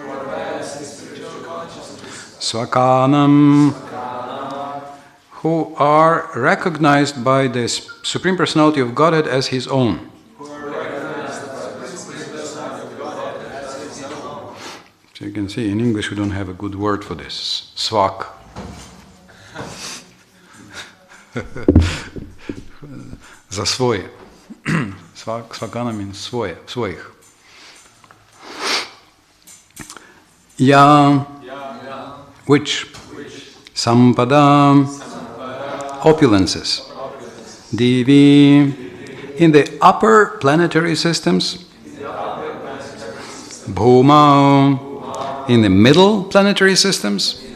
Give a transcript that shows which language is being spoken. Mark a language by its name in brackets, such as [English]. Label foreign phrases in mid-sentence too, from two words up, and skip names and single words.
[English] Svakanam, who are recognized by the Supreme Personality of Godhead as His own. So you can see, in English we don't have a good word for this. [Serbian] Svak. Za svoje. [English] Svakana means [Serbian] svoje, svojih. [English] Ya, which? Sampada, opulences. Divi, in the upper planetary systems. Bhuma, in the middle planetary systems.